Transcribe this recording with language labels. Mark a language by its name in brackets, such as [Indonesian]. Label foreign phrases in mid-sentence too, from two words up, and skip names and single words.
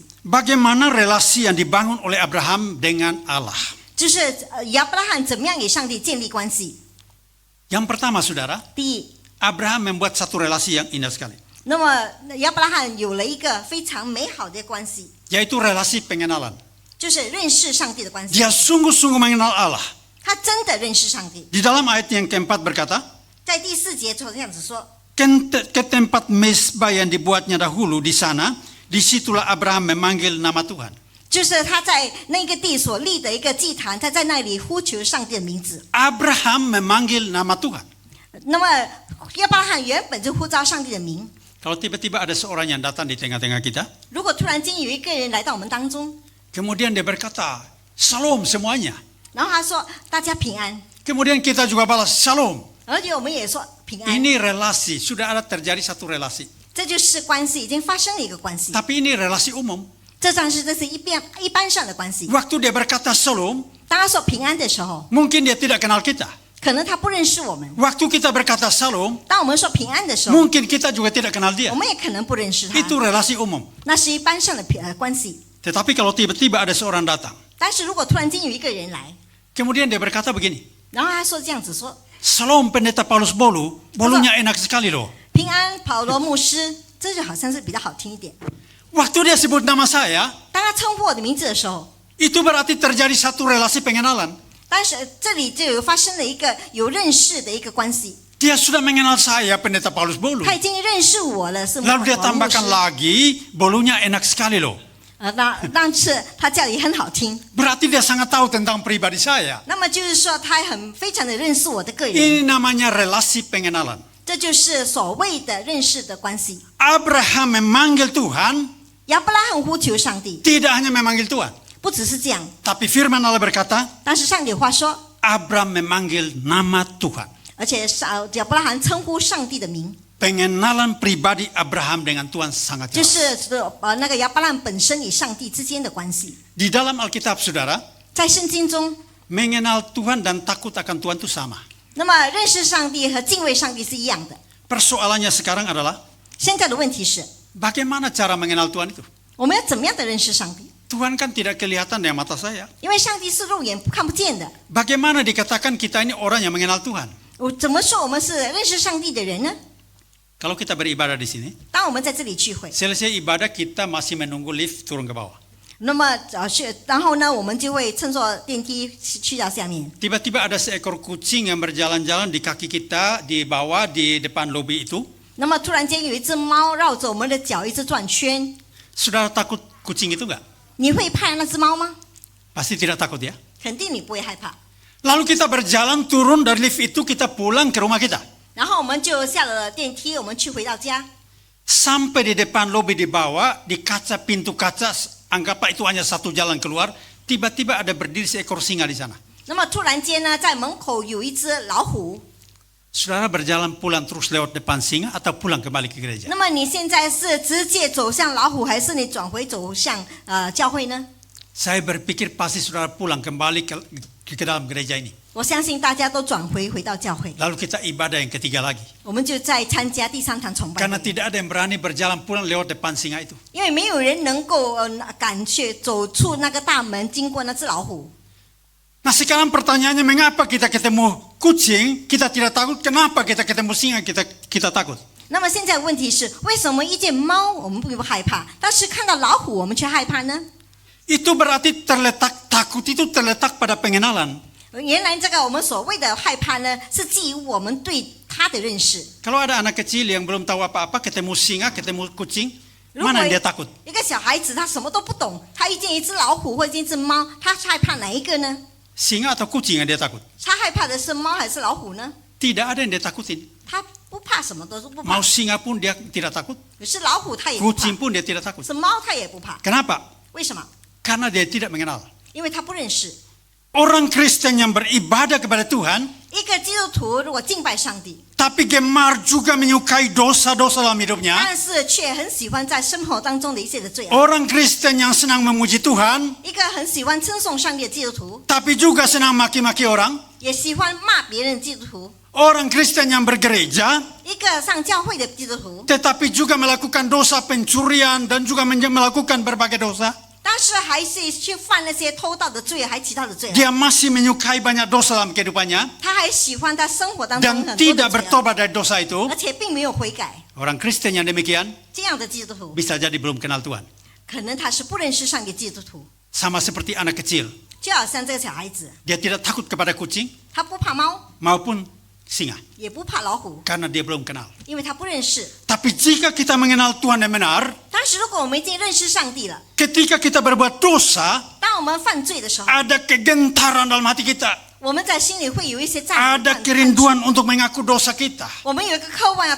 [Indonesian] Bagaimana relasi yang dibangun oleh Abraham dengan Allah? [Chinese] 就是亚伯拉罕怎么样与上帝建立关系？ [Indonesian] Yang pertama saudara, [Chinese] 第一， [Indonesian] Abraham membuat satu relasi yang indah sekali, [Chinese] 那么亚伯拉罕有了一个非常美好的关系， [Indonesian] yaitu relasi pengenalan. [Chinese] 就是认识上帝的关系。 [Indonesian] Dia sungguh-sungguh mengenal Allah. [Chinese] 他真的认识上帝。 [Indonesian] Di dalam ayat yang keempat berkata, [Chinese] 在第4节就这样子说， [Indonesian] ke tempat mesbah yang dibuatnya dahulu di sana, disitulah Abraham memanggil nama Tuhan. [Chinese] 就是他在那个地所立的一个祭坛，他在那里呼求上帝的名字。 [Indonesian] Abraham memanggil nama Tuhan. [Chinese] 那么亚伯拉罕原本就呼召上帝的名， [Indonesian] Kalau tiba-tiba ada seorang yang datang di tengah-tengah kita, [Chinese] 如果突然间有一个人来到我们当中， [Indonesian] kemudian dia berkata, Shalom semuanya. [Chinese] 然后他说大家平安， [Indonesian] Kemudian kita juga balas Shalom. [Chinese] 而且我们也说平安， [Indonesian] Ini relasi, sudah ada terjadi satu relasi. [Chinese] 这就是关系，已经发生了一个关系。 [Indonesian] Tapi ini relasi umum. [Chinese] 这是一般上的关系。 [Indonesian] Waktu dia berkata Shalom, [Chinese] 当他说平安的时候， [Indonesian] mungkin dia tidak kenal kita. [Chinese] 可能他不认识我们； [Indonesian] Waktu kita berkata Shalom, [Chinese] 当我们说平安的时候， [Indonesian] mungkin kita juga tidak kenal [Chinese] 我 [Indonesian] dia. [Chinese] 们也可能不认识他。 [Indonesian] Itu relasi umum. [Chinese] 那是一般上的关系。 [Indonesian] Tetapi kalau tiba-tiba ada seorang datang, [Chinese] 但是如果突然间有一个人来， [Indonesian] kemudian dia berkata begini, [Chinese] 然后他说这样子说 [Indonesian] Shalom pendeta Paulus Bolu, bolunya enak sekali loh. [Chinese] 平安保罗牧师，这就好像是比较好听一点。 [Indonesian] Waktu dia sebut nama saya, [Chinese] 当他称呼我的名字的时候， [Indonesian] itu berarti terjadi satu relasi pengenalan. [Chinese] 但是这里就有发生了一个有认识的一个关系， [Indonesian] Dia sudah mengenal saya pendeta Paulus Bolu. [Chinese] 他已经认识我了，是 [Indonesian] Lalu dia [Chinese] 保罗牧师 [Indonesian] tambahkan lagi, bolunya enak sekali loh. [Chinese] 但是他叫也很好听， [Indonesian] Berarti dia sangat tahu tentang pribadi saya. [Chinese] 那么就是说他非常的认识我的个人， [Indonesian] Ini namanya relasi pengenalan. [Chinese] 这就是所谓的认识的关系。 [Indonesian] Abraham memanggil Tuhan, [Chinese] 亚伯拉罕呼求上帝， [Indonesian] tidak hanya memanggil Tuhan. [Chinese] 不只是这样， [Indonesian] Tapi firman Allah berkata, [Chinese] 但是上帝话说， [Indonesian] Abraham memanggil nama Tuhan. [Chinese] 而且亚伯拉罕称呼上帝的名， [Indonesian] Pengenalan pribadi Abraham dengan Tuhan sangat [Chinese] 就 [Indonesian] jelas. [Chinese] 是那个亚伯拉罕本身与上帝之间的关系。 [Indonesian] Di dalam Alkitab, saudara, [Chinese] 在圣经中， [Indonesian] mengenal Tuhan dan takut akan Tuhan itu sama. [Chinese] 那么认识上帝和敬畏上帝是一样的。 [Indonesian] Persoalannya sekarang adalah, [Chinese] 现在的问题是， [Indonesian] bagaimana cara mengenal Tuhan itu? [Chinese] 我们要怎么样的认识上帝？ [Indonesian] Tuhan kan tidak kelihatan dengan mata saya. [Chinese] 因为上帝是肉眼看不见的。 [Indonesian] Bagaimana dikatakan kita ini orang yang mengenal Tuhan? [Chinese] 怎么说我们是认识上帝的人呢？ [Indonesian] Kalau kita beribadah di sini, [Chinese] 当我们在这里聚会， [Indonesian] selesai ibadah kita masih menunggu lift turun ke bawah. [Chinese] 那么然后呢，我们就会乘坐电梯去到下面。 [Indonesian] Tiba-tiba ada seekor kucing yang berjalan-jalan di kaki kita di bawah di depan lobi itu. [Chinese] 那么突然间有一只猫绕着我们的脚一直转圈， [Indonesian] Saudara takut kucing itu enggak? [Chinese] 你会怕那只猫吗？ [Indonesian] Pasti tidak takut ya. [Chinese] 肯定你不会害怕。 [Indonesian] Lalu kita berjalan turun dari lift itu, kita pulang ke rumah kita. [Chinese] 然后我们就下了电梯，我们去回到家。 [Indonesian] Sampai di depan lobi di bawah, di kaca pintu kaca, anggaplah itu hanya satu jalan keluar, tiba-tiba ada berdiri seekor singa di sana. [Chinese] 那么突然间呢，在门口有一只老虎。 [Indonesian] Saudara berjalan pulang terus lewat depan singa atau pulang kembali ke gereja? [Chinese] 那么你现在是直接走向老虎，还是你转回走向教会呢？ [Indonesian] Saya berpikir pasti saudara pulang kembali ke dalam gereja ini. [Chinese] 我相信大家都回到教会， [Indonesian] Lalu kita ibadah yang ketiga lagi. [Chinese] 我们就在参加第三堂崇拜 [Indonesian] Karena [Chinese] 会。 [Indonesian] tidak ada yang berani berjalan pulang lewat depan singa itu. [Chinese] 因为没有人能够敢去走出那个大门，经过那只老虎。 [Indonesian] Nah sekarang pertanyaannya, mengapa kita ketemu kucing kita tidak takut? Kenapa kita ketemu singa kita takut? [Chinese] 那么现在问题是，为什么一见猫我们不害怕，但是看到老虎我们却害怕呢？ [Indonesian] Itu berarti takut itu terletak pada pengenalan. [Chinese] 原来这个我们所谓的害怕呢，是基于我们对它的认识。 [Indonesian] Kalau ada anak kecil yang belum tahu apa-apa, ketemu singa, ketemu kucing, [Chinese] 如果 [Indonesian] mana yang dia takut? [Chinese] 一个小孩子他什么都不懂，他遇见一只老虎或者一只猫，他害怕哪一个呢？ [Indonesian] Singa atau kucing yang dia takut? [Chinese] 他害怕的是猫还是老虎呢？ [Indonesian] Tidak ada yang dia takutin. [Chinese] 他不怕什么都是不怕 [Indonesian] Mau，singa pun dia tidak takut, [Chinese] 可是老虎他也不怕， [Indonesian] kucing pun dia tidak takut. [Chinese] 是猫他也不怕。 [Indonesian] Kenapa? [Chinese] 为什么？ [Indonesian] Karena dia tidak mengenal. [Chinese] 因为他不认识。 [Indonesian] Orang Kristen yang beribadah kepada Tuhan, [Chinese] 一个基督徒如果敬拜上帝， [Indonesian] tapi gemar juga menyukai dosa-dosa dalam hidupnya. [Chinese] 但是却很喜欢在生活当中的一切的罪恶。 [Indonesian] Orang Kristen yang senang memuji Tuhan, [Chinese] 一个很喜欢称颂上帝的基督徒， [Indonesian] tapi juga senang maki-maki orang. [Chinese] 也喜欢骂别人的基督徒。 [Indonesian] Orang Kristen yang bergereja, [Chinese] 一个上教会的基督徒， [Indonesian] tetapi juga melakukan dosa pencurian dan juga melakukan berbagai dosa. [Chinese] 但是还是去犯那些偷盗的罪，还其他的罪。 [Indonesian] Dia masih menyukai banyak dosa dalam kehidupannya [Chinese] 他还喜欢在生活当中 [Indonesian] dan [Chinese] 很多 [Indonesian] tidak [Chinese] 的罪恶， [Indonesian] bertobat dari dosa itu. [Chinese] 而且并没有悔改。 [Indonesian] Orang Kristen yang demikian [Chinese] 这样的基督徒， [Indonesian] bisa jadi belum kenal Tuhan. [Chinese] 可能他是不认识上帝的基督徒， [Indonesian] Sama seperti anak kecil, [Chinese] 就好像这个小孩子， [Indonesian] dia tidak takut kepada kucing [Chinese] 他不怕猫， [Indonesian] maupun singa [Chinese] 也不怕老虎， [Indonesian] karena dia belum kenal. [Chinese] 因为他不认识。 [Indonesian] Tapi jika kita mengenal Tuhan yang benar, [Chinese] 但是如果我们已经认识上帝了， [Indonesian] ketika kita berbuat dosa, [Chinese] 当我们犯罪的时候， [Indonesian] ada kegentaran dalam hati kita, [Chinese] 我们在心里会有一些战 [Indonesian] ada kerinduan untuk mengaku dosa kita.